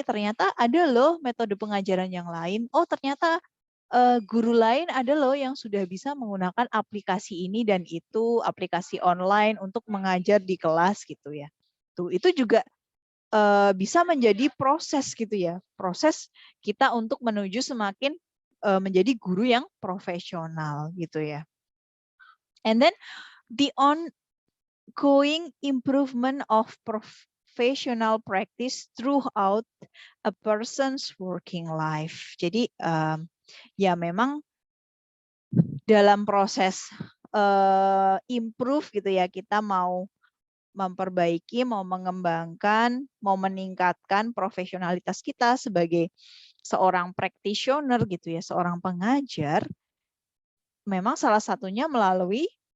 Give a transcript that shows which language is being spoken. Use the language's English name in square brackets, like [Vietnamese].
[Indonesian] Ternyata ada loh metode pengajaran yang lain. Oh, ternyata guru lain ada loh yang sudah bisa menggunakan aplikasi ini dan itu, aplikasi online untuk mengajar di kelas gitu ya. Tuh, itu juga bisa menjadi proses gitu ya, proses kita untuk menuju semakin menjadi guru yang profesional gitu ya. [English] And then the ongoing improvement of professional practice throughout a person's working life. [Indonesian] Jadi ya memang dalam proses improve gitu ya, kita mau memperbaiki, mau mengembangkan, mau meningkatkan profesionalitas kita sebagai seorang practitioner gitu ya, seorang pengajar, memang salah satunya melalui